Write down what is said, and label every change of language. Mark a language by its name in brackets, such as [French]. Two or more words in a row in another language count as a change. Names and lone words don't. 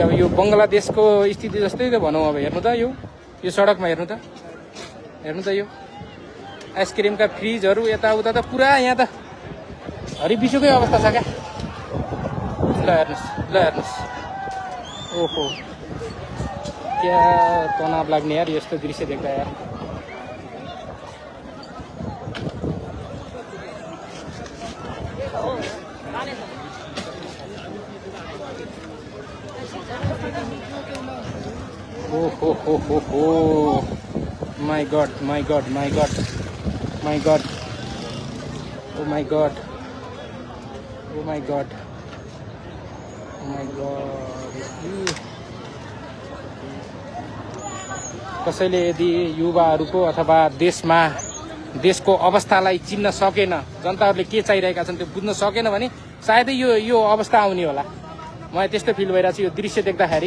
[Nepali] अब यो बङ्गलादेशको स्थिति जस्तै त भनौँ। अब हेर्नु त यो सडकमा हेर्नु त यो आइसक्रिमका फ्रिजहरू यताउता त पुरा यहाँ त हरिबिसोकै अवस्था छ क्या। ल हेर्नुहोस् ओहो क्या तनाव लाग्ने यार यस्तो दृश्य देख्दा यार। [English] Oh, my God, my God, my God, my God, oh my God, oh my God, oh my God. [Nepali] कसैले यदि युवाहरूको अथवा देशको अवस्थालाई चिन्न सकेन, जनताहरूले के चाहिरहेका छन् त्यो बुझ्न सकेन भने सायदै यो अवस्था आउने होला। मलाई त्यस्तो फिल भइरहेको छ यो दृश्य देख्दाखेरि।